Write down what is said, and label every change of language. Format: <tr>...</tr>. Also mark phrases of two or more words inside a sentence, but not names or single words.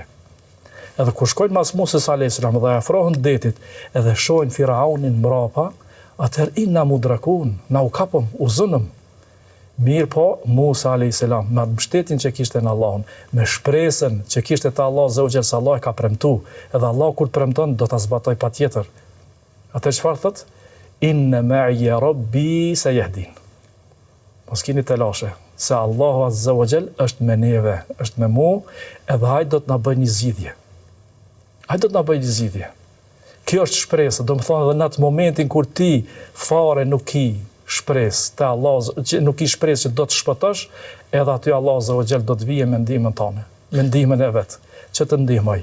<sq>Edhe kur shkojnë mas Musa</sq> <ar>عليه السلام</ar> <sq>dhe afrohen detit edhe shohin Firaunin mbrapa, atëherë</sq> <ar>إنا مدركون,</ar> <sq>na u kapëm, u zënëm. Mirë po, Musa a.s. me mbështetjen që kishte në Allahun, me shpresën që kishte te Allahu Azza se Allah e ka premtu, edhe Allah kur premton do ta zbatoj patjetër. Atë çfarë thot?</sq> <ar>إن معي ربي سيهدين.</ar> <sq>Mos keni të lashe, se Allahu</sq> <ar>عز وجل</ar> <sq>është me neve, është me mu, edhe ai do të na bëjë një zgjidhje. Ai do të na bëjë një zgjidhje. Kjo është shpresë, do të thonë edhe në atë momentin kur ti fare nuk ki shpresë te Allahu, që nuk i shpresë që do të shpëtosh, edhe aty Allahu</sq> <ar>عز وجل</ar> <sq>do të vijë me ndihmën tonë, me ndihmën e vet, që të ndihmoj.</sq>